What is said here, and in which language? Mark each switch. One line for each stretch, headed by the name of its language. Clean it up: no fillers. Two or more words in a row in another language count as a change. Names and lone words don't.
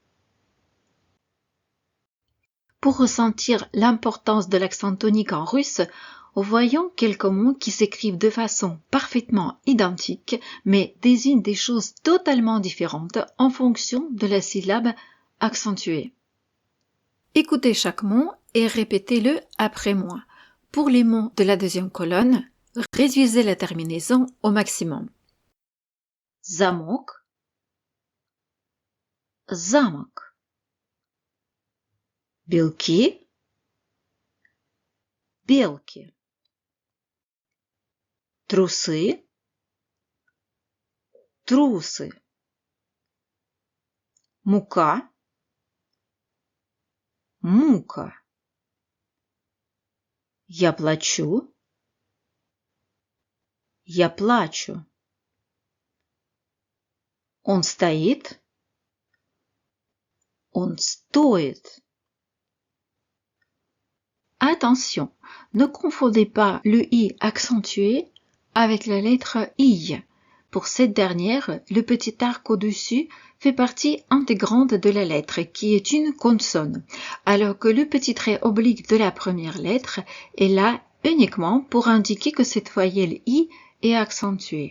French: Pour ressentir l'importance de l'accent tonique en russe, voyons quelques mots qui s'écrivent de façon parfaitement identique, mais désignent des choses totalement différentes en fonction de la syllabe accentuée. Écoutez chaque mot et répétez-le après moi. Pour les mots de la deuxième colonne, réduisez la terminaison au maximum.
Russian: Замок, замок. Белки, белки. Трусы, трусы. Мука, мука. Я плачу, я плачу. Он стоит, он стоит.
French: Attention, ne confondez pas le i accentué avec la lettre i. Pour cette dernière, le petit arc au-dessus fait partie intégrante de la lettre, qui est une consonne, alors que le petit trait oblique de la première lettre est là uniquement pour indiquer que cette voyelle i est accentuée.